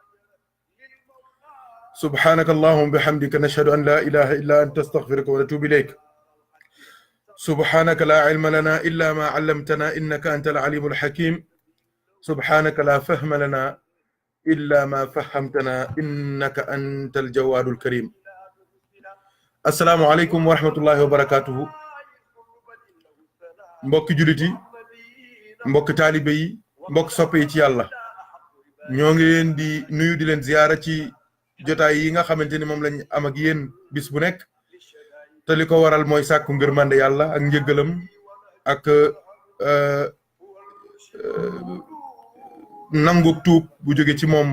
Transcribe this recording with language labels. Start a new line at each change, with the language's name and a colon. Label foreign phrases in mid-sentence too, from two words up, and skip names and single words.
Arabic: سبحانك اللهم بحمدك نشهد أن لا إله إلا أنت استغفرك ونتوب إليك سبحانك لا علم لنا إلا ما علمتنا إنك أنت العليم الحكيم سبحانك لا فهم لنا إلا ما فهمتنا إنك أنت الجواد الكريم السلام عليكم ورحمة الله وبركاته
Wolof: mbokk juliti mbokk taalibe yi mbokk soppe yi ci yàlla ñoo ngi leen di nuyu di leen ziyaara ci jotaay yi nga xamante ni moom lañ am ak yéen bis bu nekk te li ko waral mooy sàkku ngërmande yàlla ak njëggalam ak nangu tuub bu jóge ci moom